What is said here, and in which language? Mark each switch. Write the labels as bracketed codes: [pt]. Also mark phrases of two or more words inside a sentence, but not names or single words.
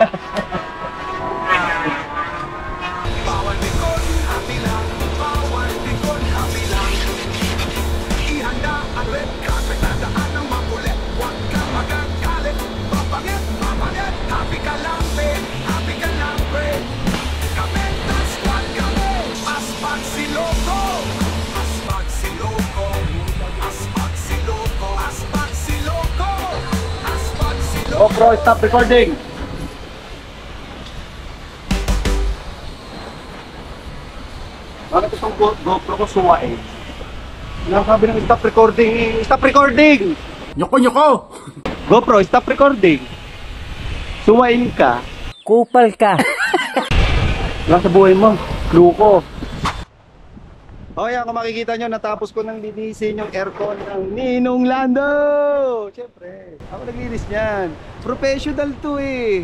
[tl] Bawal pikon happy lang. Bawal pikon happy lang. Ihanda ang [en] red carpet. [tl] Dadaan ng makulit. Huwag ka magagalit. Papangit, papangit. Happy ka lang, babe. Happy ka lang, babe. Kapentas, squad kami. Aspag si Loco. Aspag si Loco. Aspag si Loco. Aspag si Loco. Aspag si Loco. [en] GoPro, stop recording. [tl] Bakit itong GoPro ko suwain? Ano sabi ng [en] stop recording? Stop recording! Nyoko, nyoko. GoPro, stop recording. [tl] Suwain ka. Kupal ka. Lang sa buhay mo. Luko. Okay, kung makikita nyo, natapos ko nang linisin yung aircon ng Ninong Lando. Siyempre, ako naglinis niyan. Professional to eh.